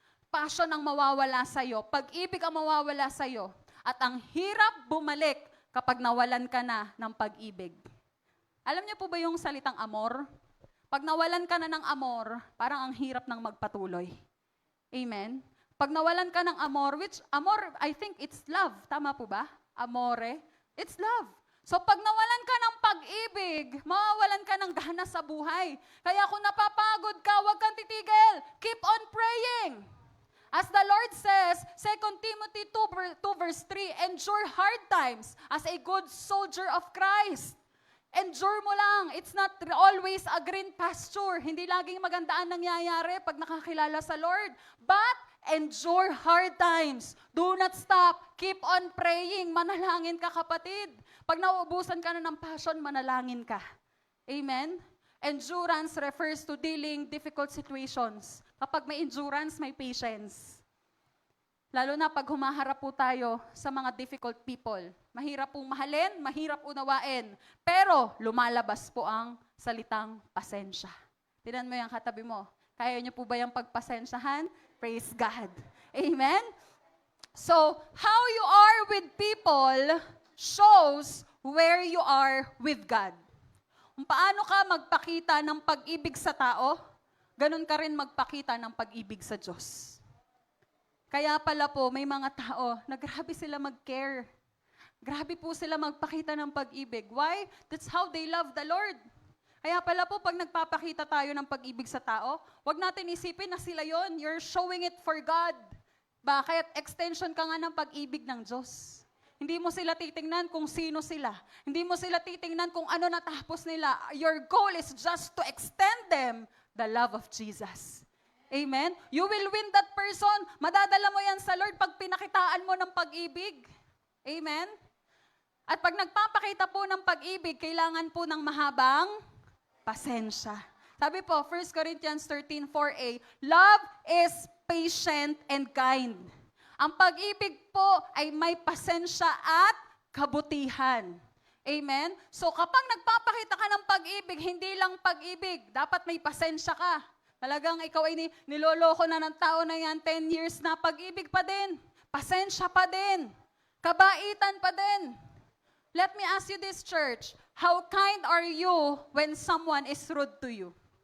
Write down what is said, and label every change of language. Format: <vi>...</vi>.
<tl>Passion ang mawawala sa'yo. Pag-ibig ang mawawala sa'yo. At ang hirap bumalik kapag nawalan ka na ng pag-ibig. Alam niyo po ba yung salitang amor? Pag nawalan ka na ng amor, parang ang hirap ng magpatuloy. Amen? Pag nawalan ka ng amor,</tl> <en>which amor, I think it's love.</en> <tl>Tama po ba? Amore.</tl> <en>It's love.</en> <tl>So pag nawalan ka ng pag-ibig, mawawalan ka ng gana sa buhay. Kaya kung napapagod ka, huwag kang titigil.</tl> <en>Keep on praying. As the Lord says, 2 Timothy 2 verse 3, endure hard times as a good soldier of Christ.</en> <tl>Endure mo lang.</tl> <en>It's not always a green pasture.</en> <tl>Hindi laging maganda ang nangyayari pag nakakilala sa Lord.</tl> <en>But endure hard times. Do not stop. Keep on praying.</en> <tl>Manalangin ka, kapatid. Pag nauubusan ka na ng passion, manalangin ka. Amen?</tl> <en>Endurance refers to dealing difficult situations.</en> <tl>Kapag may endurance, may patience. Lalo na pag humaharap po tayo sa mga difficult people. Mahirap pong mahalin, mahirap unawain. Pero lumalabas po ang salitang pasensya. Tignan mo yung katabi mo. Kaya niyo po ba yung pagpasensyahan?</tl> <en>Praise God.</en> <tl>Amen?</tl> <en>So, how you are with people shows where you are with God.</en> <tl>Kung paano ka magpakita ng pag-ibig sa tao, ganun ka rin magpakita ng pag-ibig sa Diyos. Kaya pala po, may mga tao na grabe sila mag-care. Grabe po sila magpakita ng pag-ibig.</tl> <en>Why? That's how they love the Lord.</en> <tl>Kaya pala po, pag nagpapakita tayo ng pag-ibig sa tao, wag natin isipin na sila yon.</tl> <en>You're showing it for God.</en> <tl>Bakit? Extension ka nga ng pag-ibig ng Diyos. Hindi mo sila titingnan kung sino sila. Hindi mo sila titingnan kung ano natapos nila.</tl> <en>Your goal is just to extend them the love of Jesus. Amen? You will win that person.</en> <tl>Madadala mo yan sa Lord pag pinakitaan mo ng pag-ibig. Amen? At pag nagpapakita po ng pag-ibig, kailangan po ng mahabang pasensya. Sabi po,</tl> <en>1 Corinthians 13:4a, love is patient and kind.</en> <tl>Ang pag-ibig po ay may pasensya at kabutihan. Amen? So kapag nagpapakita ka ng pag-ibig, hindi lang pag-ibig, dapat may pasensya ka. Talagang ikaw ay niloloko na ng tao na yan, 10 years na, pag-ibig pa din. Pasensya pa din. Kabaitan pa din.</tl> <en>Let me ask you this, church. How kind are you when someone is rude to you?</en>